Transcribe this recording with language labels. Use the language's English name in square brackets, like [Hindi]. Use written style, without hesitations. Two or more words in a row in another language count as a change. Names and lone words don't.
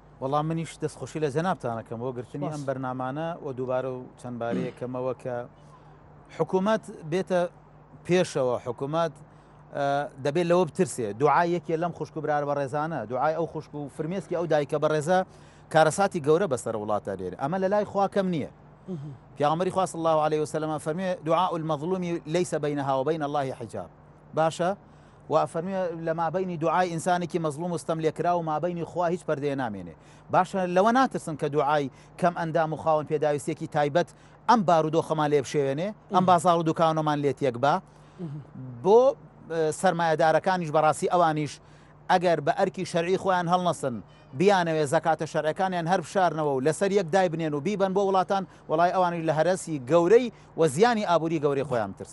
[Central Kurdish] وەڵام منیش دەستخۆشی لە جەنابتانەکەم بۆ گرتنی ئەم بەرنامانە و دووبارە و چەند بارەیەکەمەوە کە حکوومەت بێتە پێشەوە حکوومەت دەبێت لەوە بترسێ دوعای یەکێ لەم خوشک و برار بە ڕێزانە دوعای ئەو خوشک و فرمێسکی ئەو دایکە بە ڕێزە کارەساتی گەورە بەسەر وڵاتە لێرە ئەمە لە لای خوا کەم نییە پیامبەری خوا [Arabic] صلی الله عليه وسلم [Central Kurdish] فەرمێ [Arabic] دعاء المظلوم ليس بينها وبين الله حجاب [Central Kurdish] باشە و فەرمێ لە مابینی دوعای ئینسانێکی مەظلوم وستەم لێکرا و مابینی خوا هیچ پەردەیە نامێنێ باشە لەوە ناترسن کە دوعای کەم ئەندام و خاوەن پێداویستێکی تایبەت ئەم بارودۆخەمان لێ بشێوێنێ ئەم بازاڕ و دوکانەمان لێت یەک با بۆ سەرمایەدارەکانیش بەڕاستی ئەوانیش ئەگەر بە ئەرکی شەرعی خۆیان هەڵنەسن بیانەوێ زەکاتە شەرعەکانیان هەر بشارنەوە و لەسەر یەک دای بنێن و بیبن بۆ وڵاتان وڵای ئەوانی لە هەرەسی گەورەی و زیانی ئابووری گەورەی خۆیان ترس